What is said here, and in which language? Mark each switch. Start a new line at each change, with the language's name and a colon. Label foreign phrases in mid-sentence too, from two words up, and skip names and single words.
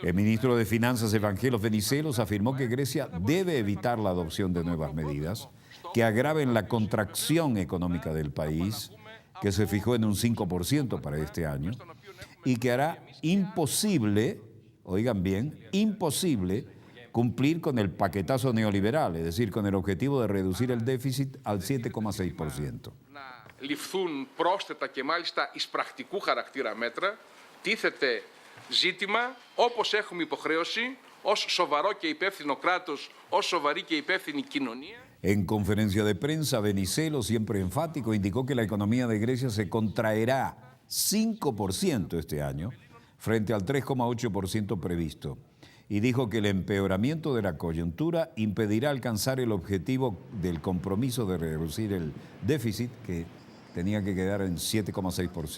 Spanish: El ministro de Finanzas, Evangelos Venizelos, afirmó que Grecia debe evitar la adopción de nuevas medidas que agraven la contracción económica del país, que se fijó en un 5% para este año, y que hará imposible, oigan bien, imposible cumplir con el paquetazo neoliberal, es decir, con el objetivo de reducir el déficit al 7,6%.
Greek: Ληφθούν πρόσθετα και μάλιστα εις πρακτικού χαρακτήρα μέτρα, τίθεται ζήτημα, όπως έχουμε υποχρέωση, ως σοβαρό και υπεύθυνο κράτος, ως σοβαρή και υπεύθυνη κοινωνία.
Spanish: En conferencia de prensa, Venizelos, siempre enfático, indicó que la economía de Grecia se contraerá 5% este año, frente al 3,8% previsto, y dijo que el empeoramiento de la coyuntura impedirá alcanzar el objetivo del compromiso de reducir el déficit, que tenía que quedar en 7,6%.